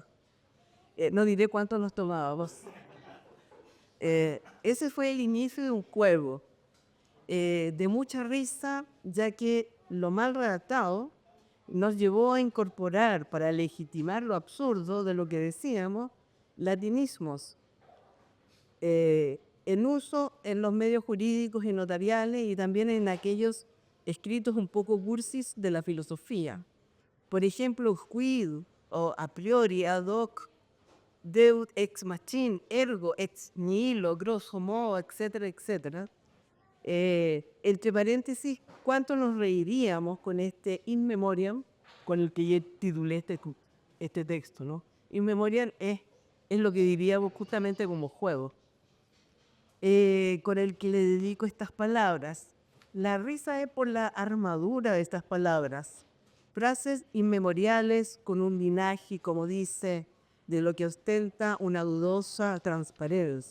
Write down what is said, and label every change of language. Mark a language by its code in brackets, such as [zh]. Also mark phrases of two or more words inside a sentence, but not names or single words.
[es] No diré cuánto nos tomábamos. Ese fue el inicio de un juego de mucha risa, ya que lo mal redactado nos llevó a incorporar, para legitimar lo absurdo de lo que decíamos, latinismos en uso en los medios jurídicos y notariales y también en aquellos escritos un poco cursis de la filosofía. Por ejemplo, [la] quid o a priori, ad hoc, deud ex machine, ergo ex nihilo, grosso modo, [es] etcétera, etcétera. Entre paréntesis, ¿cuánto nos reiríamos con este [la] in memoriam, [es] con el que yo titulé este texto, ¿no? [la] In memoriam [es] es lo que diríamos justamente como juego, con el que le dedico estas palabras. La risa es por la armadura de estas palabras. Frases inmemoriales con un linaje, como dice, de lo que ostenta una dudosa transparencia.